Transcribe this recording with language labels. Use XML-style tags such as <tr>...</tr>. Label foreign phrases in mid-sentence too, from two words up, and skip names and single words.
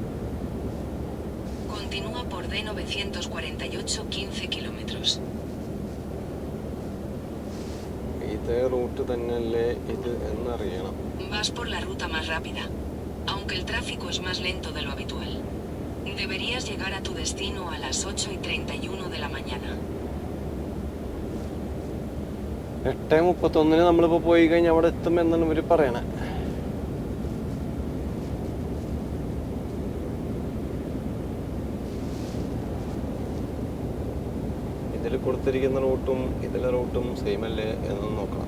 <es>Continúa por D948 15 kilómetros.</es> <ml>ഇതേ റൂട്ട് തന്നെയല്ലേ ഇത് എന്നറിയണം.</ml> <es>Vas por la ruta más rápida, aunque el tráfico es más lento de lo habitual. Deberías llegar a tu destino a las 8:31 de la mañana.</es> <ml>8:31 നമ്മളിപ്പോൾ പോയി കഴിഞ്ഞാൽ അവിടെ എത്തും എന്നാണ് ഇവർ പറയണേ. ഇതിൽ കൊടുത്തിരിക്കുന്ന റൂട്ടും ഇതിലെ റൂട്ടും സെയിം അല്ലേ എന്നൊന്ന് നോക്കണം.</ml>